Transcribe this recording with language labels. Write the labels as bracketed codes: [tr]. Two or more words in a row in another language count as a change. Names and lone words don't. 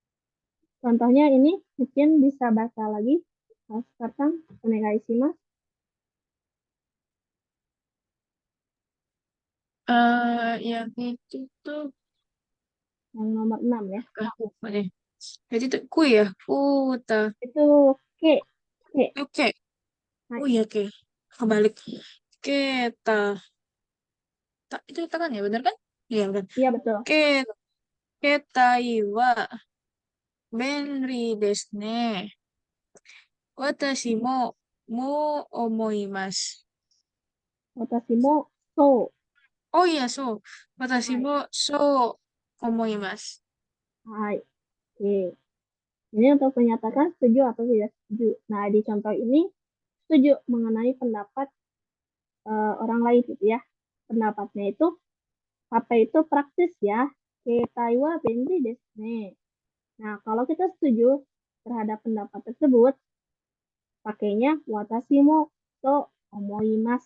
[id] Contohnya ini mungkin bisa baca lagi. sekarang [ja] お願いします. [id] Yang itu tuh Yang nomor 6 ya. aku lupa deh. Jadi itu ku ya, ta, Itu ke. Ke. oke. Hai. Oh iya, oke. Kebalik. Keta. Itu kita kan ya, bener kan? Iya, bener. Iya betul. Ke, [ja] 携帯は便利ですね. 私も思います. 私もそう. Oh iya, so. Watashi Hai. そう思います. Hai. [id] Oke. Ini untuk menyatakan setuju atau tidak setuju. Nah, di contoh ini setuju mengenai pendapat orang lain gitu ya. Pendapatnya itu apa itu praktis ya. [ja] 携帯は便利ですね. [id] Nah, kalau kita setuju terhadap pendapat tersebut, pakainya [ja] 私もそう思います.